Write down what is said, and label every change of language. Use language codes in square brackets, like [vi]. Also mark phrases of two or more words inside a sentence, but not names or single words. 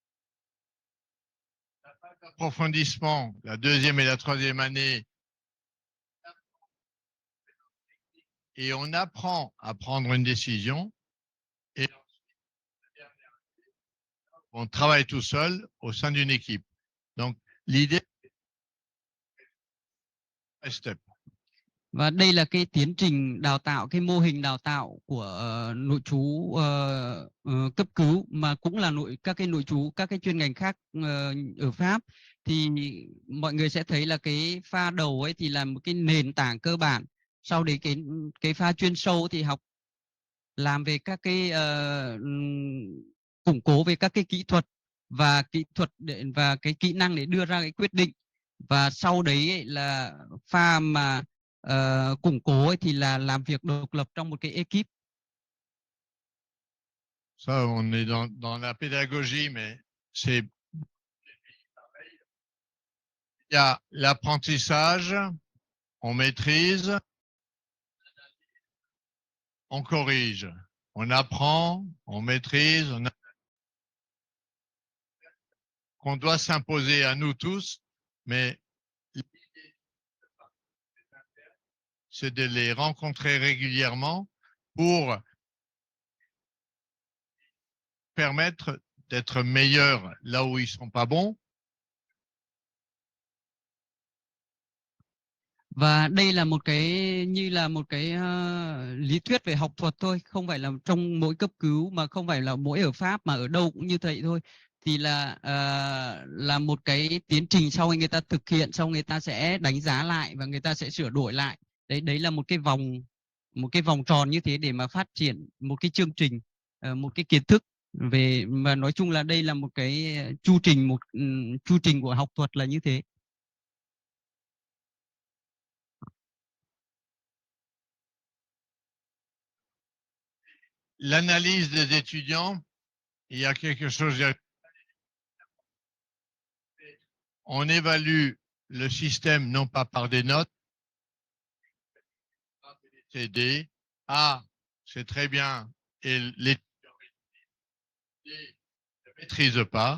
[fr] Approfondissement, la deuxième et la troisième année, et on apprend à prendre une décision, et on travaille tout seul au sein d'une équipe. Donc, l'idée, step. [vi] Và đây là cái tiến trình đào tạo, cái mô hình đào tạo của nội trú cấp cứu, mà cũng là các cái nội trú, các cái chuyên ngành khác ở Pháp. Thì mọi người sẽ thấy là cái pha đầu ấy thì là một cái nền tảng cơ bản. Sau đấy cái pha chuyên sâu thì học làm về các cái củng cố về các cái kỹ thuật và cái kỹ năng để đưa ra cái quyết định. Và sau đấy ấy là pha mà củng cố ấy thì là làm việc độc lập trong một cái ekip. [fr] Ça, on est dans la pédagogie, mais c'est il y a l'apprentissage, on maîtrise, on corrige, on apprend, on maîtrise, qu'on doit s'imposer à nous tous, mais c'est de les rencontrer régulièrement pour permettre d'être meilleurs là où ils sont pas bons. [vi] Và đây là một cái như là một cái lý thuyết về học thuật thôi, không phải là trong mỗi cấp cứu, mà không phải là mỗi ở Pháp, mà ở đâu cũng như vậy thôi. Thì là một cái tiến trình, sau khi người ta thực hiện, sau người ta sẽ đánh giá lại và người ta sẽ sửa đổi lại. Đấy là một cái vòng tròn như thế để mà phát triển một cái chương trình, một cái kiến thức về, mà nói chung là đây là một cái chu trình của học thuật là như thế. [fr] L'analyse des étudiants, il y a quelque chose. On évalue le système non pas par des notes, c'est D, A, c'est très bien, et l'étudiant maîtrise pas.